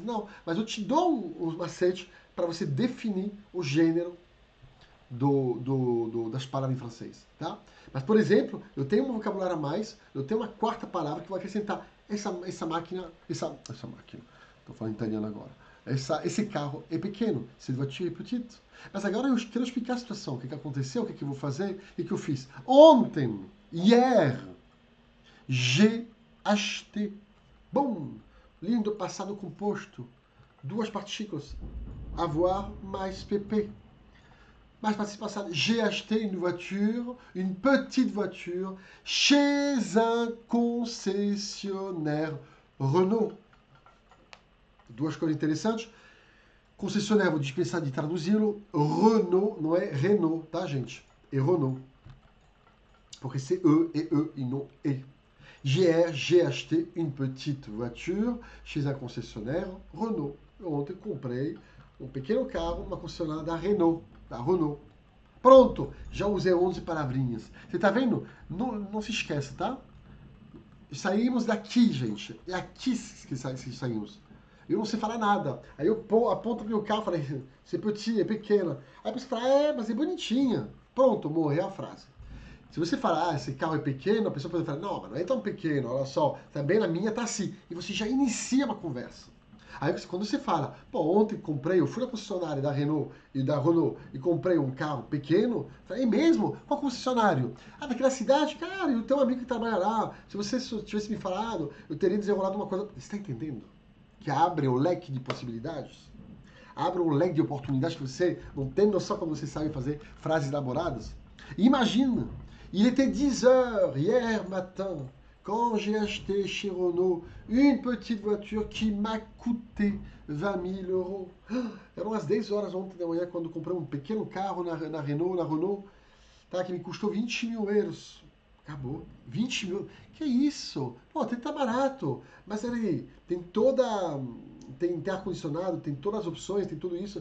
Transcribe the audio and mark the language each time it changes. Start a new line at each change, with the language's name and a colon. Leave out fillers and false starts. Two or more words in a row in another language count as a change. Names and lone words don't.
Portuguese: Não, mas eu te dou um macete para você definir o gênero das palavras em francês, tá? Mas, por exemplo, eu tenho um vocabulário a mais, eu tenho uma 4ª palavra que vai acrescentar essa máquina, estou falando italiano agora, esse carro é pequeno,
French: cette voiture est petite.
Portuguese: Mas agora eu quero explicar a situação, o que aconteceu, o que eu vou fazer e o que eu fiz. Ontem,
French: hier, j'ai acheté.
Portuguese: Bom, lindo passado composto. 2 partículas. Avoir mais pp. Mais participe passado.
French: J'ai acheté une voiture, une petite voiture, chez un concessionnaire Renault.
Portuguese: 2 coisas interessantes. Concessionaire, vou dispensar de traduzi-lo. Renault, não é Renault, tá, gente? É Renault. Porque
French: c'est E e non E. J'ai acheté une petite voiture chez un concessionnaire Renault.
Portuguese: Ontem comprei um pequeno carro, uma concessionária da Renault. Pronto, já usei 11 palavrinhas. Você tá vendo? Não se esquece, tá? Saímos daqui, gente. É aqui que saímos. Eu não sei falar nada. Aí eu aponto pro meu carro e falei,
French: c'est petit,
Portuguese: é pequena. Aí a pessoa fala, mas é bonitinha. Pronto, morreu a frase. Se você falar, esse carro é pequeno, a pessoa pode falar, não, mas não é tão pequeno, olha só, também na minha tá assim. E você já inicia uma conversa. Aí quando você fala, pô, ontem comprei, eu fui na concessionária da Renault e da Renault e comprei um carro pequeno, falei, é mesmo? Qual concessionário? Ah, daquela cidade? Cara, eu tenho um amigo que trabalha lá, se você tivesse me falado, eu teria desenrolado uma coisa. Você está entendendo? Que abre o leque de possibilidades? Abre um leque de oportunidades que você não tem noção quando você sabe fazer frases elaboradas? E imagina,
French: il était 10 heures hier matin quand j'ai acheté chez Renault une petite voiture qui m'a coûté 20 000 euros.
Portuguese: Eram as 10 horas ontem da manhã quando comprei um pequeno carro na Renault, tá, que me custou 20 mil euros. Acabou. 20 mil. Que isso? Pô, até tá barato. Mas ele tem toda. Tem ar-condicionado, tem todas as opções, tem tudo isso.